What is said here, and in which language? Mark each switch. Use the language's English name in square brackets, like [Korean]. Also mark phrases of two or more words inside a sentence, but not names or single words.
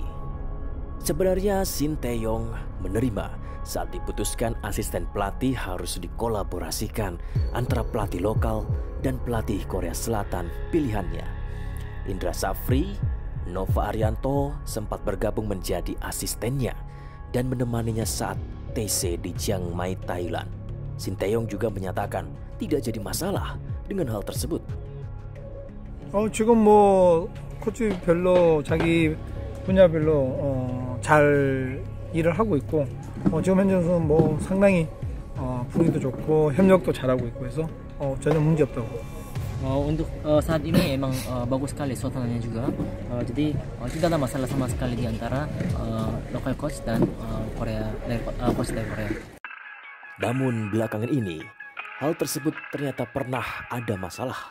[Indonesian] Sebenarnya Sintayong menerima saat diputuskan asisten pelatih harus dikolaborasikan antara pelatih lokal dan pelatih Korea Selatan pilihannya. Indra Safri, Nova Arianto sempat bergabung menjadi asistennya dan menemaninya saat TC di Chiang Mai, Thailand. Sintayong juga menyatakan tidak jadi masalah dengan hal tersebut. [Korean] 지금 뭐 코치 별로 자기 분야별로 잘 일을 하고 있고 지금 현재 선수는 뭐 상당히 분위기도 좋고 협력도 잘하고 있고 해서 전혀 문제 없다고. [Indonesian] Untuk saat ini emang bagus sekali suasananya juga. Jadi tidak ada masalah sama sekali di antara [English] local coach [Indonesian] dan coach dari Korea. Namun belakangan ini hal tersebut ternyata pernah ada masalah.